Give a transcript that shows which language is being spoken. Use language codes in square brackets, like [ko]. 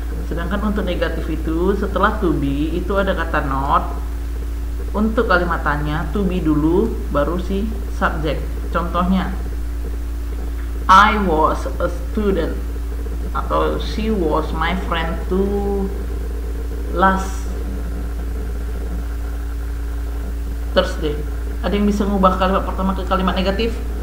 [id] Sedangkan untuk negatif itu setelah to be itu ada kata not. Untuk kalimat tanya to be dulu, baru si subjek. Contohnya, [en] I was a student, [id] atau [en] she was my friend to last Thursday. [id] Ada yang bisa mengubah kalimat pertama ke kalimat negatif?